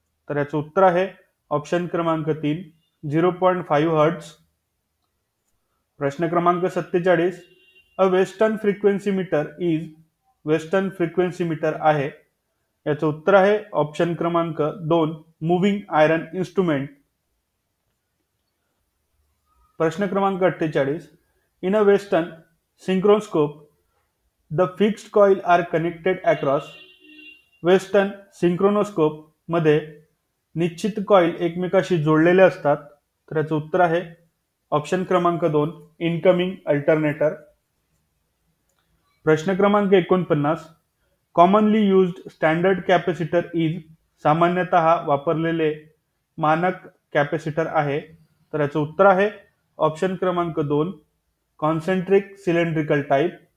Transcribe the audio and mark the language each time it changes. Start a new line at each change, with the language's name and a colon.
Marathi: तर याचं उत्तर आहे ऑप्शन क्रमांक 3 0.5 हर्ट्झ. प्रश्न क्रमांक 47,
English: a western frequency meter is,
Marathi: western frequency meter आहे, याचं उत्तर आहे ऑप्शन क्रमांक 2 मूव्हिंग आयरन इन्स्ट्रुमेंट. प्रश्न क्रमांक 48,
English: In a western synchroscope the fixed coil are connected across.
Marathi: Western सिंक्रोनोस्कोप मध्ये निश्चित कॉइल एकमेकाशी जोडलेले असतात, तर याचं उत्तर आहे ऑप्शन क्रमांक 2 इनकमिंग अल्टरनेटर. प्रश्न क्रमांक 49,
English: commonly used standard capacitor is,
Marathi: सामान्यतः वापरलेले मानक कॅपॅसिटर आहे, तर याचं उत्तर आहे ऑप्शन क्रमांक 2 कॉन्सेंट्रिक सिलेंड्रिकल टाईप.